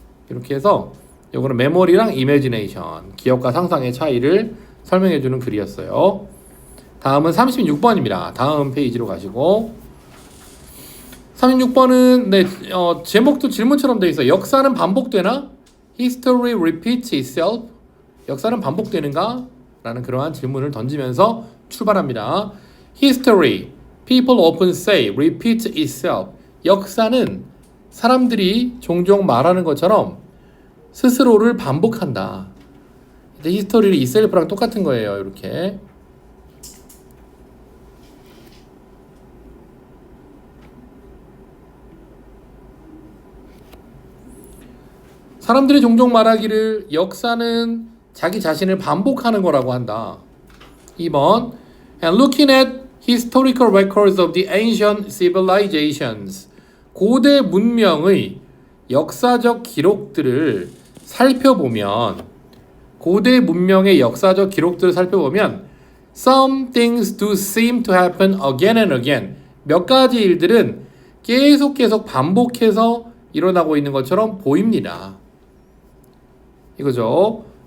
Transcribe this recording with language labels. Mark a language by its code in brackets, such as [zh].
[ko] 이렇게 해서 이거는 메모리랑 이매지네이션, 기억과 상상의 차이를 설명해주는 글이었어요. 다음은 36번입니다. 다음 페이지로 가시고 36번은 네, 제목도 질문처럼 돼 있어. 역사는 반복되나? [en] History repeats itself. [ko] 역사는 반복되는가? 라는 그러한 질문을 던지면서 출발합니다. [en] History, people often say, repeats itself. [ko] 역사는 사람들이 종종 말하는 것처럼 스스로를 반복한다. 히스토리를 itself랑 똑같은 거예요. 이렇게. 사람들이 종종 말하기를 역사는 자기 자신을 반복하는 거라고 한다. [en] 2번 And looking at historical records of the ancient civilizations. [ko] 고대 문명의 역사적 기록들을 살펴보면 고대 문명의 역사적 기록들을 살펴보면 [en] Some things do seem to happen again and again. [ko] 몇 가지 일들은 계속 반복해서 일어나고 있는 것처럼 보입니다. 이거죠.